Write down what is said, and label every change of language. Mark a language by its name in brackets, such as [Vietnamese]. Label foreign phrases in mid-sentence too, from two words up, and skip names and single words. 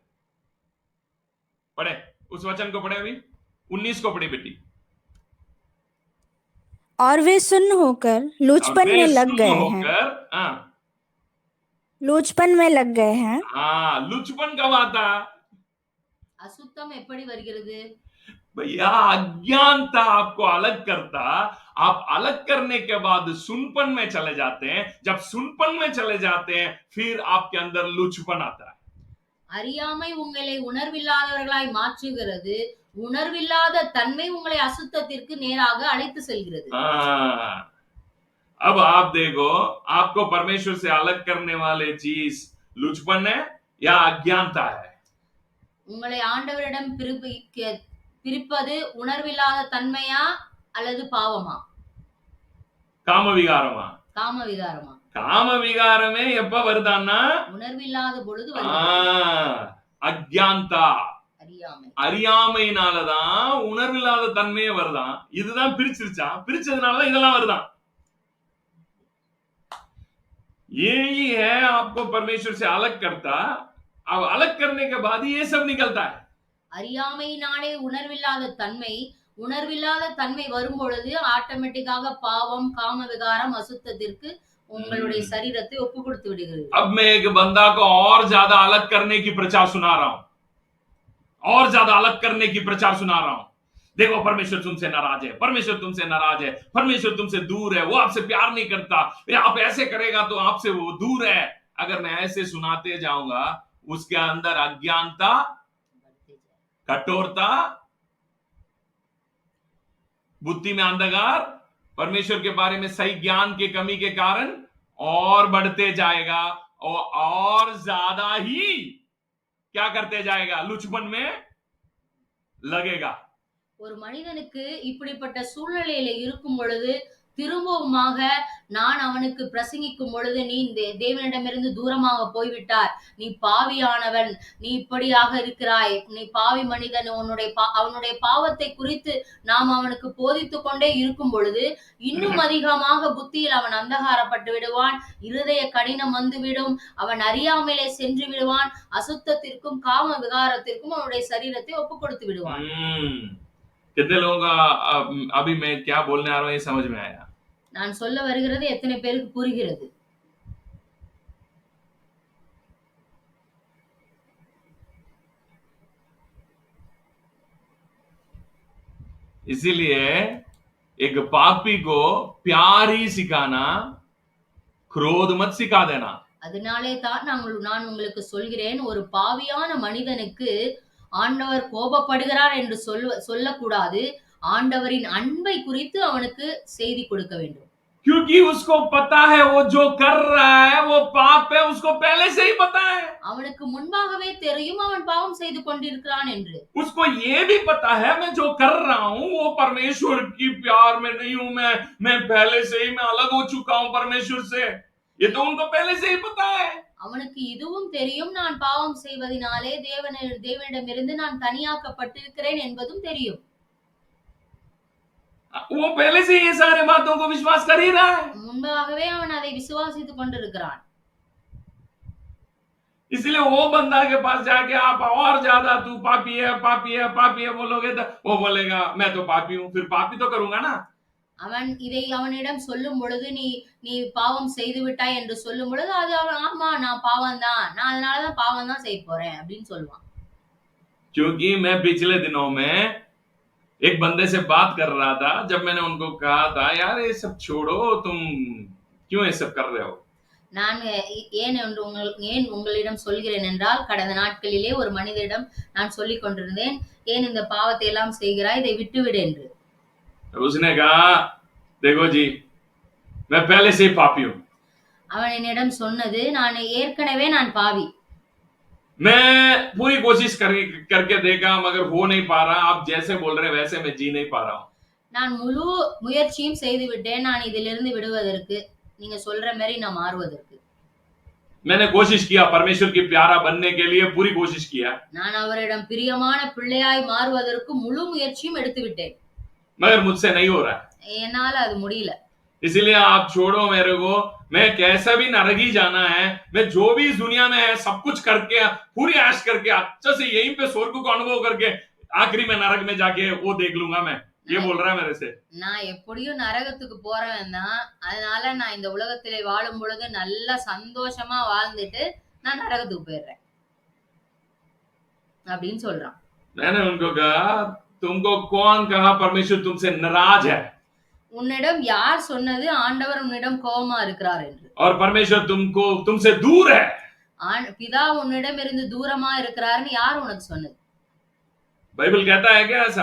[Hindi] पढ़े उस वचन को, पढ़े अभी 19 को पढ़ी बेटी। और वे सुन्न होकर लूचपन में लग गए हैं। हाँ लूचपन में लग गए हैं। हाँ, लुचपन कब आता? [Tamil] அசுத்தம் எப்படி வருகிறது? [Hindi] भैया अज्ञानता आपको अलग करता, आप अलग करने के बाद सुनपन में चले जाते हैं, जब सुनपन में चले जाते हैं फिर आपके अंदर लुचपन आता है। [Tamil] அறியாமை உங்களை உணர்வில்லாதவர்களாய் மாற்றுகிறது, உணர்வில்லாத தன்மை உங்களை அசுத்தத்திற்கு நேராக அழைத்து செல்கிறது. [Hindi] अब आप देखो, आपको परमेश्वर से अलग करने वाले चीज लुचपन है या अज्ञानता है? [Tamil] உங்களை ஆண்டவரிடம் பிரிப்பது உணர்வில்லாத தன்மையா அல்லது பாவமா? காம விகாரமா? காம விகாரமா? காம விகாரமே எப்ப வருதான்னா உணர்வில்லாத பொழுது அஜ்ஞான்தா, அறியாமை, அறியாமையினாலதான் உணர்வில்லாத தன்மையே வருதான். இதுதான் பிரிச்சிருச்சான், பிரிச்சதுனாலதான் இதெல்லாம் வருதான். [Hindi] यही है आपको परमेश्वर से अलग करता, अब अलग करने के बाद ये सब निकलता है. [Tamil] அறியாமையினாலே உணர்வில்லாத தன்மை, உணர்வில்லாத தன்மை வரும் பொழுது ஆட்டோமேட்டிக்காக பாவம், காம விகாரம், அசுத்தத்திற்கு உங்களுடைய சரீரத்தை ஒப்பு கொடுத்து விடுகிறது. [Hindi] अब मैं एक बंदा को और ज्यादा अलग करने की प्रचार सुना रहा हूं, और ज्यादा अलग करने की प्रचार सुना रहा हूं. देखो परमेश्वर तुमसे नाराज है, परमेश्वर तुमसे नाराज है, परमेश्वर तुमसे दूर है, वो आपसे प्यार नहीं करता, आप ऐसे करेगा तो आपसे वो दूर है. अगर मैं ऐसे सुनाते जाऊंगा, उसके अंदर अज्ञानता, कठोरता, बुद्धि में अंधकार, परमेश्वर के बारे में सही ज्ञान की कमी के कारण और बढ़ते जाएगा और ज्यादा ही क्या करते जाएगा? लुचपन में लगेगा. [Tamil] ஒரு மனிதனுக்கு இப்படிப்பட்ட சூழ்நிலையில இருக்கும் பொழுது திரும்பவுமாக நான் அவனுக்கு பிரசங்கிக்கும் பொழுது, நீ தேவனிடமிருந்து தூரமாக போய்விட்டார், நீ பாவியானவன், நீ இப்படியாக இருக்கிறாய், நீ பாவி மனிதன், அவனுடைய பாவத்தை குறித்து நாம் அவனுக்கு போதித்துக் கொண்டே இருக்கும் பொழுது இன்னும் அதிகமாக புத்தியில் அவன் அந்தகாரப்பட்டு விடுவான், இருதய கடினம் வந்துவிடும், அவன் அறியாமலே சென்று விடுவான், அசுத்தத்திற்கும் காம விகாரத்திற்கும் அவனுடைய சரீரத்தை ஒப்பு கொடுத்து விடுவான். [Hindi] कितने लोगों का अभी मैं क्या बोलने आ रहा हूं ये समझ में आया? [Tamil] நான் சொல்ல வருகிறது எத்தனை பேருக்கு புரிகிறது? [Hindi] इसीलिए एक पापी को प्यार ही सिखाना, क्रोध मत सिखा देना. [Tamil] அதனாலே தான் நான் உங்களுக்கு சொல்கிறேன், ஒரு பாவியான மனிதனுக்கு ஆண்டவர் கோபப்படுகிறார் என்று சொல்லக்கூடாது, ஆண்டவரின் அன்பை குறித்து அவனுக்கு செய்தி கொடுக்க வேண்டும். [Hindi] क्योंकि उसको पता है वो जो कर रहा है वो पाप है, उसको पहले से ही पता है. [Tamil] அவனுக்கு முன்பாகவே தெரியும் அவன் பாவம் செய்து கொண்டிருக்கிறான் என்று. [Hindi] उसको ये भी पता है मैं जो कर रहा हूं वो परमेश्वर की प्यार में नहीं हूं, मैं पहले से ही मैं अलग हो चुका हूं परमेश्वर से. ये तो उनको पहले से ही पता है. [Tamil] அவனுக்கு இதுவும் தெரியும், நான் பாவம் செய்வதனாலே தேவனிடமிருந்து நான் தனியாக்கப்பட்டிருக்கிறேன் என்பதும் தெரியும். [Hindi] वो पहले से ये सारे बातों को विश्वास कर ही रहा है. [Tamil] முன்பாகவே அவன் அதை விசுவாசித்துக் கொண்டிருக்கிறான். [Hindi] इसलिए वो बंदा के पास जाके आप और ज्यादा तू पापी है, पापी है, पापी है बोलोगे तो वो बोलेगा मैं तो पापी हूं, फिर पापी तो करूंगा ना. [Tamil] அவன் இதை அவனிடம் சொல்லும் பொழுது, நீ பாவம் செய்து விட்டாய் என்று சொல்லும் பொழுது, அது அவன் ஆமா நான் பாவம் தான், நான் அதனாலதான் பாவம் தான் செய்ய போறேன் அப்படின்னு சொல்லுவான். [Hindi] क्योंकि मैं पिछले दिनों में एक बंदे से बात कर रहा था, जब मैंने उनको कहा था यार ये सब छोड़ो, तुम क्यों ये सब कर रहे हो. [Tamil] நான் ஏன் உங்களிடம் சொல்கிறேன் என்றால், கடந்த நாட்களிலே ஒரு மனிதரிடம் நான் சொல்லிக் கொண்டிருந்தேன், ஏன் இந்த பாவத்தை எல்லாம் செய்கிறாய், இதை விட்டுவிடு என்று. [Hindi] उसने कहा देखो जी मैं पहले से ही पापी हूं. [Tamil] அவன் என்னிடம் சொன்னது, ஏற்கனவே நான் பாவி, [Hindi] मैं पूरी कोशिश करके देखा मगर हो नहीं पा रहा, आप जैसे बोल रहे वैसे मैं जी नहीं पा रहा हूं. [Tamil] நான் முழு முயற்சியும் செய்து விட்டேன் நான் இதிலிருந்து விடுவதற்கு, நீங்க சொல்ற மாதிரி நான் மாறுவதற்கு. [Hindi] मैंने कोशिश किया परमेश्वर की प्यारा बनने के लिए, पूरी कोशिश किया, [Tamil] நான் அவரிடம் பிரியமான பிள்ளையாய் மாறுவதற்கு முழு முயற்சியும் எடுத்து விட்டேன். [Hindi] मगर मुझसे नहीं हो रहा है। [Tamil] என்னால அது முடியல. [Hindi] इसलिए आप छोड़ो मेरे को, मैं कैसा भी नरक ही जाना है, मैं जो भी इस दुनिया में है सब कुछ करके पूरी ऐश करके अच्छे से यहीं पे स्वर्ग को अनुभव करके आखिरी में नरक में जाके वो देख लूंगा मैं, ये बोल रहा है मेरे से। [Tamil] நான் எப்படியும் நரகத்துக்கு போறவன் தான். அதனால நான் இந்த உலகத்திலே வாழும் பொழுது நல்ல சந்தோஷமா வாழ்ந்துட்டு நான் நரகத்துக்கு போயிடுறேன் அப்படின்னு சொல்றான். [Hindi] मैंने उनको कहा तुमको कौन कहा परमेश्वर तुमसे नाराज है, [Tamil] உன்னிடம் யார் சொன்னது ஆண்டவர் உன்னிடம் கோபமா இருக்கிறார் என்று? [Hindi] और परमेश्वर तुमसे दूर है। [Tamil] பிதா உன்னிடம் இருந்து தூரமா இருக்கிறார்னு யார் உனக்கு சொன்னது? [Hindi] बाइबल कहता है क्या ऐसा?